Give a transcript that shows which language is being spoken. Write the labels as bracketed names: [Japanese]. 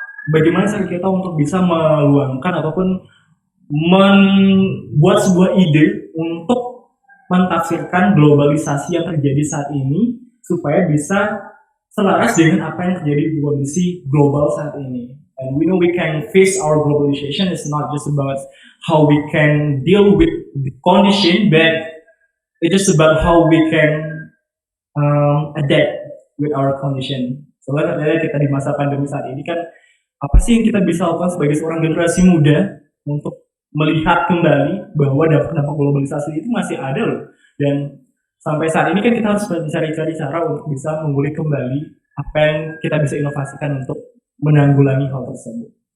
[Indonesian] bagaimana cara kita untuk bisa meluangkan ataupun membuat sebuah ide untuk mentafsirkan globalisasi yang terjadi saat ini supaya bisa selaras dengan apa yang terjadi di kondisi global saat ini. [English] And we know we can face our globalization. It's not just about how we can deal with the condition, but it's just about how we can adapt with our condition. [Indonesian] Soalnya ternyata kita di masa pandemi saat ini kan, apa sih yang kita bisa lakukan sebagai seorang generasi muda untuk melihat kembali bahwa dampak globalisasi itu masih ada loh. Dan sampai saat ini kan kita harus mencari-cari cara untuk bisa memulih kembali apa yang kita bisa inovasikan untuk menanggulangi hal tersebut.